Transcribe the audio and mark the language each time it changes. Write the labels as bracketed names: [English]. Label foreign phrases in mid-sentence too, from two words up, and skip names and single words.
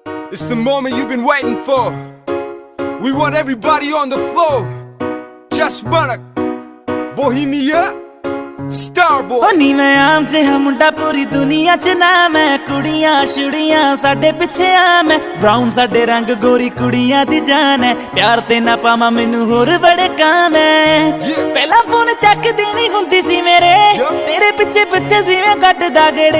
[English] It's the moment you've been waiting for. We want everybody on the floor. Just Barak, Bohemia, Starboy. [Punjabi] ਓ ਨੀ ਮੈਂ ਆਮ ਜਿਹਾ ਮੁੰਡਾ ਪੂਰੀ ਦੁਨੀਆ ਚ ਨਾਮ ਹੈ। ਕੁੜੀਆਂ ਛੁੜੀਆਂ ਸਾਡੇ ਪਿੱਛੇ ਆਮ ਹੈ। ਬ੍ਰਾਊਨ ਸਾਡੇ ਰੰਗ ਗੋਰੀ ਕੁੜੀਆਂ ਦੀ ਜਾਨ ਹੈ। ਪਿਆਰ ਤੇ ਨਾ ਪਾਵਾ ਮੈਨੂੰ ਹੋਰ ਬੜੇ ਕੰਮ ਹੈ। ਪਹਿਲਾ ਫ਼ੋਨ ਚੱਕਦੀ ਨਹੀਂ ਹੁੰਦੀ ਸੀ ਮੇਰੇ, ਤੇਰੇ ਪਿੱਛੇ ਪਿੱਛੇ ਸੀ ਮੈਂ ਕੱਟਦਾ ਗੇੜੇ।